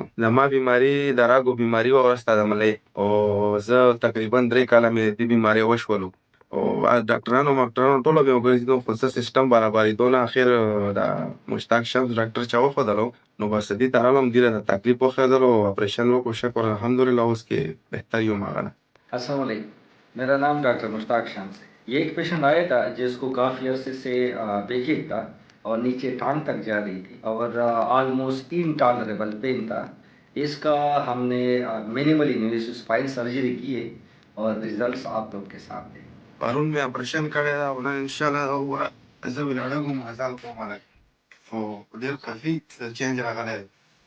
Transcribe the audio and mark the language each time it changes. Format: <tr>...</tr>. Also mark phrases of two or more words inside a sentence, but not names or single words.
<ps>زما بیماري د راګو بیماري وه وروسته د ملۍ، او زه تقریبا 3 کاله مې د دې بیمارۍ وشولو، او ډاکټرانو ماکټرانو ټوله مې وګرځېدو، خو څه سیسټم برابرېدو نه. اخر د مشتاق شمس ډاکټر چا وښودلو، نو بس دې ته راغلم، دې راته تکلیف وښودلو، اپریشن وکړو. شکر الحمدلله اوس کې بهتر یم هغه نه.</ps> <ar>السلام علیکم.</ar> <ur>میرا نام ڈاکٹر مشتاق شمس ہے۔ یہ ایک پیشنٹ آیا تھا جس کو کافی عرصے سے بے چین تھا اور نیچے ٹانگ تک جا رہی تھی اور</ur> <en>almost intolerable pain</en> <ur>تھا. اس کا ہم نے</ur> <en>minimal invasive spine surgery</en> <ur>کی ہے اور رزلٹس آپ لوگ کے سامنے ہیں.</ur> <ps>پرون مې اپریشن کړی دا، او نن انشاءالله زه ولاړم، مزال کوم هلک، خو ډېر کافي چینج راغلی دی.</ps>